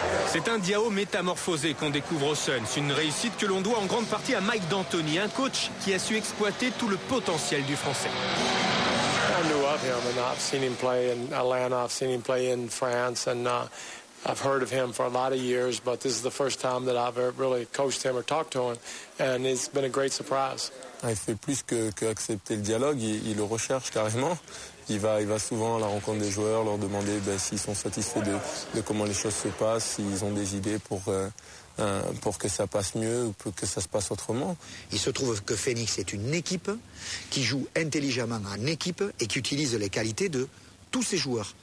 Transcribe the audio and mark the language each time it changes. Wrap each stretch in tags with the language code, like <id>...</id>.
<fr>C'est un Diaw métamorphosé qu'on découvre aux Suns. Une réussite que l'on doit en grande partie à Mike D'Antoni, un coach qui a su exploiter tout le potentiel du Français.</fr> <en>I knew of him and I've seen him play in Atlanta, I've seen him play in France, and I've heard of him for a lot of years, but this is the first time that I've ever really coached him or talked to him, and it's been a great surprise.</en> <fr>Il fait plus que accepter le dialogue, il le recherche carrément. Il va souvent à la rencontre des joueurs, leur demander s'ils sont satisfaits de comment les choses se passent, s'ils ont des idées pour que ça passe mieux ou pour que ça se passe autrement. Il se trouve que Phoenix est une équipe qui joue intelligemment en équipe et qui utilise les qualités de tous ses joueurs.</fr>